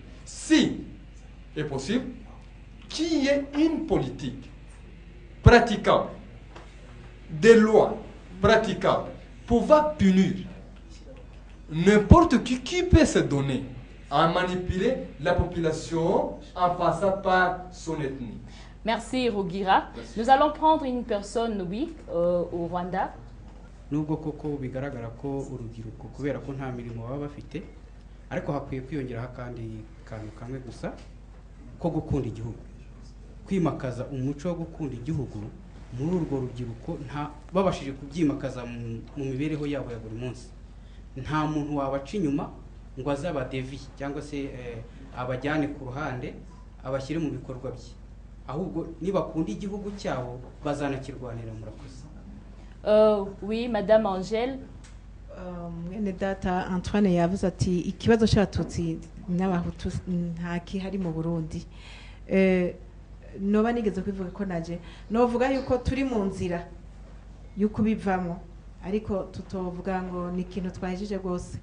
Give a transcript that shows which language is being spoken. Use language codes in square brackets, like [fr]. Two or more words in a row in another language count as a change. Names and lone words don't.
[fr] Si est possible, qu'il y ait une politique praticable, des lois praticables, pouvoir punir n'importe qui peut se donner à manipuler la population en passant par son ethnie. Merci Rugira. Nous allons prendre une personne, oui, au Rwanda. [rw] Nubwo koko bigaragara ko urubyiruko kubera ko nta mirimo baba bafite ariko hakwiye kwiyongeraho kandi kantu kamwe gusa ko gukunda igihugu, kwimakaza umuco wo gukunda igihugu muri urwo rubyiruko nta babashije kubyimakaza mu mibereho yabo ya buri munsi. Nta muntu wabaca inyuma ngo azaba devi cyangwa se abajyane ku ruhande abashyire mu bikorwa bye, ahubwo nibakunda igihugu cyabo bazanakirwanira. Murakoze. [fr] Oui, Madame Angèle. [rn] Mwene data Antoine yavuze ati ikibazo cy'abatutsi n'abahutu nta kihari mu Burundi. Noba nigeze kwivuga ko naje novuga yuko turi mu nzira yuko bivamo, ariko tutovuga ngo ni ikintu twahejeje rwose.